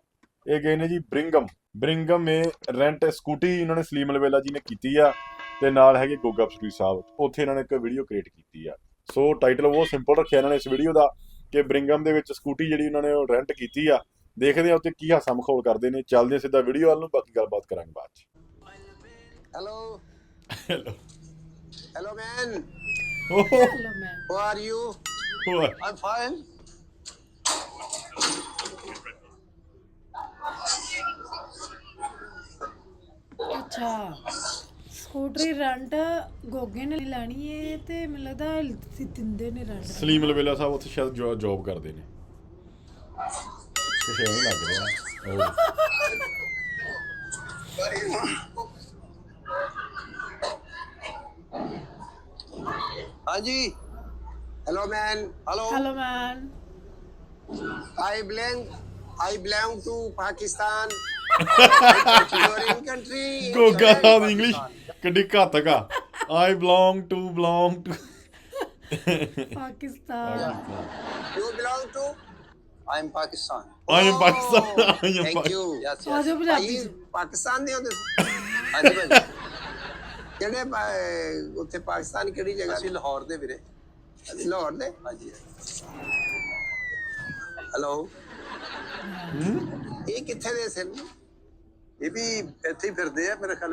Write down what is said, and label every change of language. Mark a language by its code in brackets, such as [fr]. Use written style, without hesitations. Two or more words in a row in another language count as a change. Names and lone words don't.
[pa] ਇਹ ਗਏ ਨੇ ਜੀ ਬ੍ਰਿੰਗਮ ਮੇ [en] rent scooty [pa] ਇਹਨਾਂ ਨੇ ਸਲੀਮ ਅਲਵੇਲਾ ਜੀ ਨੇ ਕੀਤੀ ਆ ਤੇ ਨਾਲ ਹੈਗੇ ਗੋਗਾ ਫਰੀਦ ਸਾਹਿਬ, ਉੱਥੇ ਇਹਨਾਂ ਨੇ ਇੱਕ [en] video create [pa] ਕੀਤੀ ਆ। ਸੋ ਟਾਈਟਲ ਬਹੁਤ ਸਿੰਪਲ ਰੱਖਿਆ ਇਹਨਾਂ ਨੇ ਇਸ ਵੀਡੀਓ ਦਾ ਕਿ ਬ੍ਰਿੰਗਮ ਦੇ ਵਿੱਚ ਸਕੂਟੀ ਜਿਹੜੀ ਉਹਨਾਂ ਨੇ ਉਹ ਰੈਂਟ ਕੀਤੀ ਆ। ਦੇਖਦੇ ਆ ਉੱਤੇ ਕੀ ਹਾਸਾ ਮਖੌਲ ਕਰਦੇ ਨੇ। ਚੱਲਦੇ ਆ ਸਿੱਧਾ ਵੀਡੀਓ ਵੱਲ ਨੂੰ, ਬਾਕੀ ਗੱਲਬਾਤ ਕਰਾਂਗੇ ਬਾਅਦ ਚ। [en] Hello man. Hello man. How are you? I'm fine. [pa] ਅੱਛਾ ਸਕੂਟਰੀ ਰੈਂਟ ਗੋਗੇ ਨੇ ਲੈਣੀ ਏ ਤੇ ਮੈਨੂੰ ਲੱਗਦਾ ਦਿੰਦੇ ਨੇ ਰੈਂਟ। ਸਲੀਮ ਅਲਵੇਲਾ ਸਾਹਿਬ ਉੱਥੇ ਸ਼ਾਇਦ ਜੌਬ ਕਰਦੇ ਨੇ, ਕੁਛ ਐਵੇਂ ਲੱਗ ਰਿਹਾ। Haji. [en] Hello man. Hello. Hello man. I belong to Pakistan. Foreign country. [pa] ਗੋਗਾ ਸਾਹਿਬ ਦੀ ਇੰਗਲਿਸ਼ ਕਿੱਡੀ ਘਾਤਕ ਆ। [en] I belong to ਪਾਕਿਸਤਾਨ। You belong to? I am Pakistan. I am Pakistan. I am Thank you. Yes, yes. [pa] ਆਜੋ ਪੰਜਾਬੀ ਚ। ਪਾਕਿਸਤਾਨ ਦੇ ਹੋ ਤੁਸੀਂ? ਹਾਂਜੀ ਭਾਜੀ। ਕਿਹੜੇ ਉੱਥੇ ਪਾਕਿਸਤਾਨ ਕਿਹੜੀ ਜਗ੍ਹਾ? ਅਸੀਂ ਲਾਹੌਰ ਦੇ ਵੀਰੇ। ਲਾਹੌਰ ਦੇ? ਹਾਂਜੀ। ਹੈਲੋ। ਇਹ ਕਿੱਥੇ ਦੇ ਸਨ? ਇਹ ਵੀ ਇੱਥੇ ਹੀ ਫਿਰਦੇ ਆ ਮੇਰੇ ਖਿਆਲ।